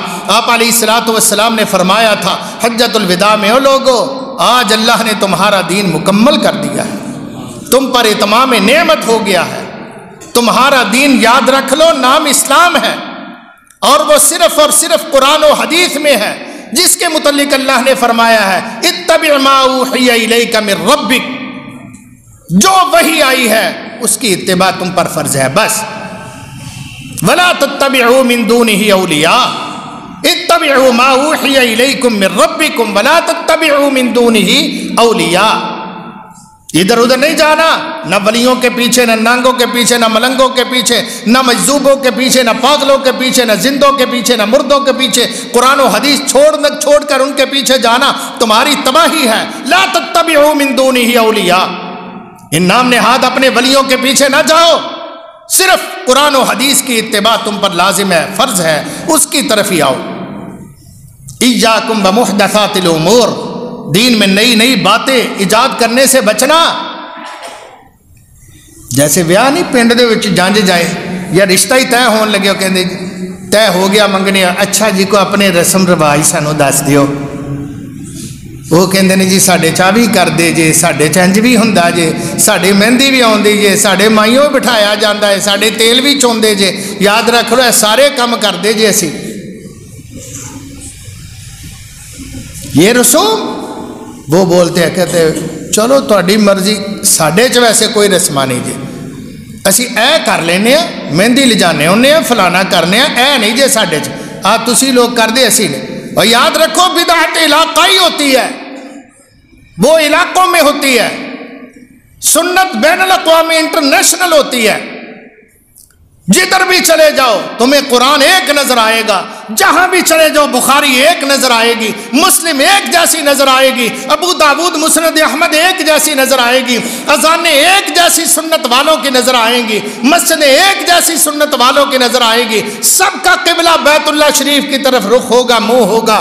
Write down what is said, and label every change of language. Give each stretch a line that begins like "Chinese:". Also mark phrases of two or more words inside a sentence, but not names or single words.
Urdu: آپ علیہ الصلوۃ والسلام نے فرمایا تھا حجۃ الوداع میں، او لوگو آج اللہ نے تمہارا دین مکمل کر دیا ہے، تم پر اتمام نعمت ہو گیا ہے، تمہارا دین یاد رکھ لو نام اسلام ہے، اور وہ صرف اور صرف قرآن و حدیث میں ہے، جس کے متعلق اللہ نے فرمایا ہے
Arabic: اتبع ما اوحی الیک من ربک،
Urdu: جو وحی آئی ہے اس کی اتباع تم پر فرض ہے بس۔
Arabic: ولا تتبعوا من دونه اولیاء اتبعوا ما اوحی الیکم من ربکم ولا تتبعوا من دونه اولیاء۔
Urdu: ادھر ادھر نہیں جانا، نہ ولیوں کے پیچھے، نہ نانگوں کے پیچھے، نہ ملنگوں کے پیچھے، نہ مجذوبوں کے پیچھے، نہ پاگلوں کے پیچھے، نہ زندوں کے پیچھے، نہ مردوں کے پیچھے، قرآن و حدیث چھوڑ کر ان کے پیچھے جانا تمہاری تباہی ہے۔
Arabic: لا تتبعوا من دونه اولیاء،
Urdu: ان نام نہاد اپنے ولیوں کے پیچھے نہ جاؤ، صرف قرآن و حدیث کی اتباع تم پر لازم ہے، فرض ہے، اس کی طرف ہی آؤ۔
Arabic: ایاکم بمحدثات الامور،
Urdu: دین میں نئی نئی باتیں ایجاد کرنے سے بچنا۔
Punjabi: جیسے بیاہ نہیں پنڈ دے وچ جانج جائے یا رشتہ ہی طے ہون لگے کہندے طے ہو گیا منگنے، اچھا جی کو اپنے رسم رواج سانو دس دیو، وہ کہندے نے جی ساڈے چا بھی کر دے جے، ساڈے چنج بھی ہوندا جے، ساڈے مہندی بھی آوندی جے، ساڈے مائیوں بٹھایا جاندا ہے، ساڈے تیل بھی چوندے جے، یاد رکھ لو سارے کام کر دے جے اسی۔
Urdu: یہ رسوم وہ بولتے ہیں،
Punjabi: کہتے چلو تہاڈی مرضی، ساڈے چ ویسے کوئی رسماں نہیں جے، اسی اے کر لینے ہیں، مہندی لجانے ہونے ہیں، فلانا کرنے ہیں، اے نہیں جے ساڈے چ، تسی لوگ کر دے اسی نے۔
Urdu: اور یاد رکھو بدعت علاقائی ہوتی ہے، وہ علاقوں میں ہوتی ہے، سنت بین الاقوامی انٹرنیشنل ہوتی ہے۔ جدھر بھی چلے جاؤ تمہیں قرآن ایک نظر آئے گا، جہاں بھی چلے جاؤ بخاری ایک نظر آئے گی، مسلم ایک جیسی نظر آئے گی، ابو داود مسند احمد ایک جیسی نظر آئے گی، اذانیں ایک جیسی سنت والوں کی نظر آئیں گی، مسجدیں ایک جیسی سنت والوں کی نظر آئے گی، سب کا قبلہ بیت اللہ شریف کی طرف رخ ہوگا، منہ ہوگا۔